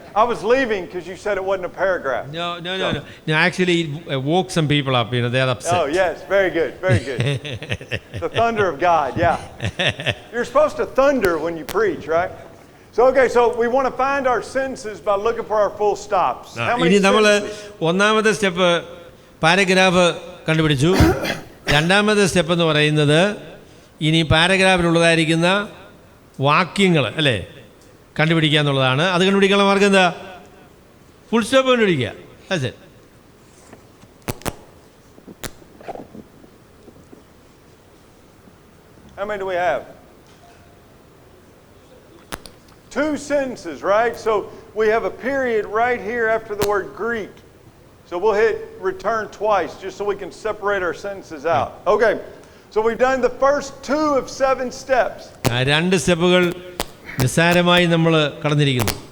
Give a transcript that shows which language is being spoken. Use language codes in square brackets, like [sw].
[en] I was leaving because you said it wasn't a paragraph. No, actually it woke some people up, they are upset. Oh, yes. Very good. Very good. The thunder of God, yeah. You're supposed to thunder when you preach, right? So we want to find our sentences by looking for our full stops. How many [ml] ഇനി നമ്മൾ [en] sentences? [ml] ഒന്നാമത്തെ step paragraph കണ്ടുപിടിച്ചു. രണ്ടാമത്തെ step എന്ന് പറയുന്നത് ഇനി പാരഗ്രാഫിലുള്ളതായിരിക്കുന്ന വാക്യങ്ങൾ അല്ലേ കണ്ടുപിടിക്കുക എന്നുള്ളതാണ്. അത് കണ്ടുപിടിക്കാനുള്ള മാർഗം എന്താ? ഫുൾ സ്റ്റോപ്പ് കണ്ടുപിടിക്കുക. അതെ. [en] How many do we have? 2 sentences, right? So we have a period right here after the word Greek. So we'll hit return twice just so we can separate our sentences out. Okay, so we've done the first 2 of 7 steps. [ml] 2 സ്റ്റെപ്പുകൾ നിസ്സാരമായി നമ്മൾ കടന്നിരിക്കുന്നു.